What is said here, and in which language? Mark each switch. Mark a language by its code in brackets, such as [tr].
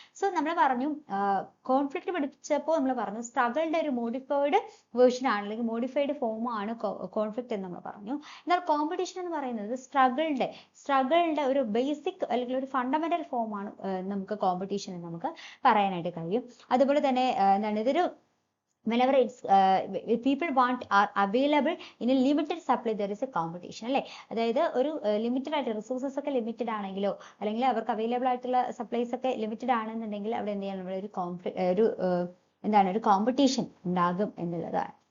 [ml] So നമ്മൾ പറഞ്ഞു conflict പഠിച്ചപ്പോൾ നമ്മൾ പറഞ്ഞു സ്ട്രഗിളിന്റെ ഒരു മോഡിഫൈഡ് വേർഷൻ ആണ് അല്ലെങ്കിൽ മോഡിഫൈഡ് ഫോം ആണ് കോൺഫ്ലിക്റ്റ് എന്ന് നമ്മൾ പറഞ്ഞു. എന്നാൽ കോമ്പറ്റീഷൻ എന്ന് പറയുന്നത് സ്ട്രഗിളിന്റെ ഒരു ബേസിക് അല്ലെങ്കിൽ ഒരു ഫണ്ടമെന്റൽ ഫോം ആണ് നമുക്ക് കോമ്പറ്റീഷൻ എന്ന് നമുക്ക് പറയാനായിട്ട് കഴിയും. അതുപോലെ തന്നെ എന്താണ് ഇതൊരു [en] whenever it's people want are available in a limited supply there is a competition അല്ലേ. [ml] അതായത് ഒരു ലിമിറ്റഡ് ആയിട്ട് റിസോഴ്സസ് ഒക്കെ ലിമിറ്റഡ് ആണെങ്കിലോ അല്ലെങ്കിൽ അവർക്ക് അവൈലബിൾ ആയിട്ടുള്ള സപ്ലൈസ് ഒക്കെ ലിമിറ്റഡ് ആണെന്നുണ്ടെങ്കിൽ അവിടെ എന്ത് ചെയ്യണം, ഒരു എന്താണ് ഒരു കോമ്പറ്റീഷൻ ഉണ്ടാകും എന്നുള്ളതാണ്.